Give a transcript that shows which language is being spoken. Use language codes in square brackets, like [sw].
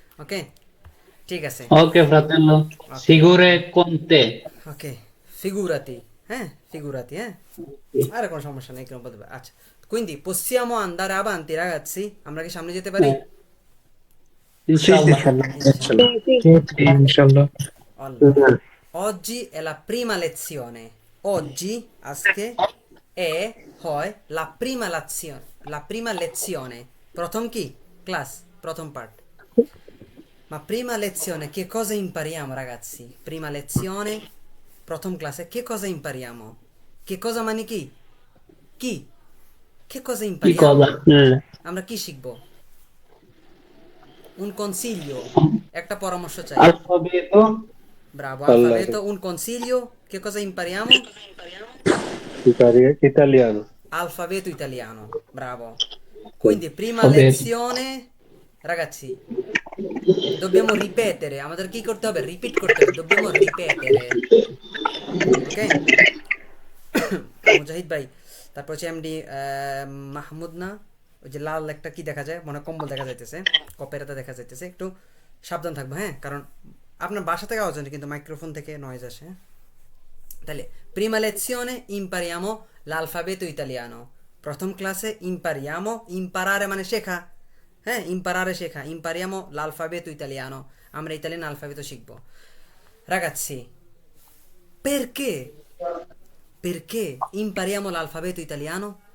[bn] ওকে, ঠিক আছে। [it] Ok, fratello, ওকে, sicure con te. [bn] ওকে, ফিগুরাতি, হ্যাঁ ফিগুরাতি, হ্যাঁ, আর কোনো সমস্যা নেই, কেন বলতে পারে। আচ্ছা, [it] quindi possiamo andare avanti ragazzi, [bn] আমরা কি সামনে যেতে পারি? [ar] Inshallah. ইনশাল্লাহ। ইনশাল্লাহ। ইনশাল্লাহ। [it] Allora, oggi è la prima lezione, oggi [bn] আজকে এ হয় [it] la prima lezione, [bn] প্রথম কি ক্লাস, প্রথম part. [it] Ma prima lezione che cosa impariamo ragazzi? Prima lezione, [bn] প্রথম ক্লাসে [it] che cosa impariamo? Che cosa [bn] মানে কি? কি? [it] Che cosa Che impariamo? cosa? [bn] আমরা কি শিখবো? [it] Un consiglio, [bn] একটা পরামর্শ চাই। [it] Alfabeto. Bravo, Allora, alfabeto, un consiglio, che cosa impariamo? italiano. Alfabeto italiano, bravo. Quindi prima Alfabeto. lezione, ragazzi, dobbiamo ripetere, [bn] আমাদের কি করতে হবে? রিপিট করতে হবে, [it] dobbiamo ripetere, [bn] ওকে? মুজাহিদ ভাই, তারপর হচ্ছে এমডি মাহমুদ, না ওই যে লাল একটা কি দেখা যায়, মনে হয় কম্বল দেখা যাইতেছে, কপেরাতে দেখা যাইতেছে, একটু সাবধান থাকবো। হ্যাঁ, কারণ আপনার বাসা থেকে আওয়াজ হয় কিন্তু মাইক্রোফোন থেকে নয়েজ আসে। হ্যাঁ, তাহলে [it] prima lezione impariamo l'alfabeto italiano, [bn] প্রথম ক্লাসে impariamo, imparare মানে শেখা, হ্যাঁ imparare শেখা, [it] impariamo l'alfabeto italiano, [bn] আমরা ইতালিয়ান আলফাবেটো শিখবো। [it] Ragazzi, perché perché impariamo l'alfabeto italiano?